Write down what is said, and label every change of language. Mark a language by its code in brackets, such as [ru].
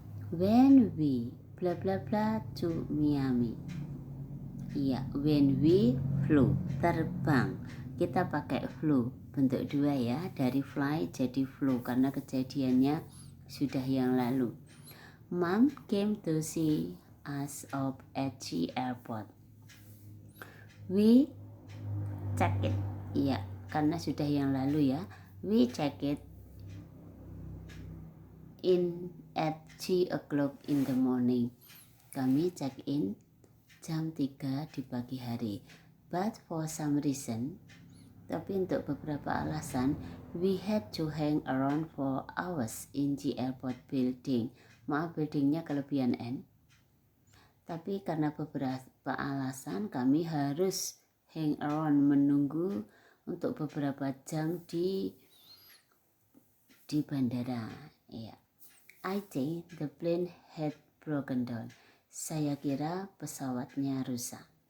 [en] When we bla bla bla to Miami. Iya, when we flew, terbang. [id] Kita pakai flew bentuk 2 ya, dari fly jadi flew karena kejadiannya sudah yang lalu. [en] Mom came to see us off at the airport. We check it. [id] Iya, karena sudah yang lalu ya. [en] We check it in at 3 o'clock in the morning. [id] Kami check in jam 3 di pagi hari. [en] But for some reason, [id] tapi untuk beberapa alasan, [en] we had to hang around for hours in the airport building. [id] Maaf, buildingnya kelebihan N. Tapi karena beberapa alasan kami harus hang around, menunggu untuk beberapa jam di bandara. Ya. [en] I think the plane had broken down. [id] Saya kira pesawatnya rusak.